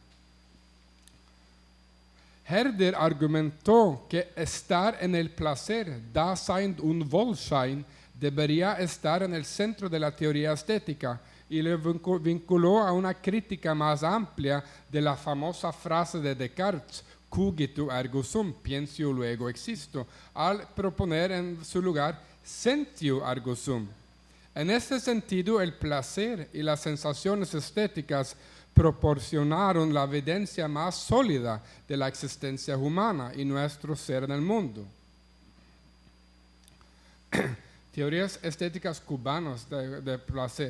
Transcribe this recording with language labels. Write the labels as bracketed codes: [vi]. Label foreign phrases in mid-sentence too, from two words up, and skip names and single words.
[es] Herder argumentó que estar en el placer, [de] Dasein und Wohlsein, [es] debería estar en el centro de la teoría estética y lo vinculó a una crítica más amplia de la famosa frase de Descartes, [la] cogito ergo sum, [es] pienso luego existo, al proponer en su lugar [la] sentio ergo sum. [es] En este sentido, el placer y las sensaciones estéticas proporcionaron la evidencia más sólida de la existencia humana y nuestro ser en el mundo. Teorías estéticas cubanas de placer.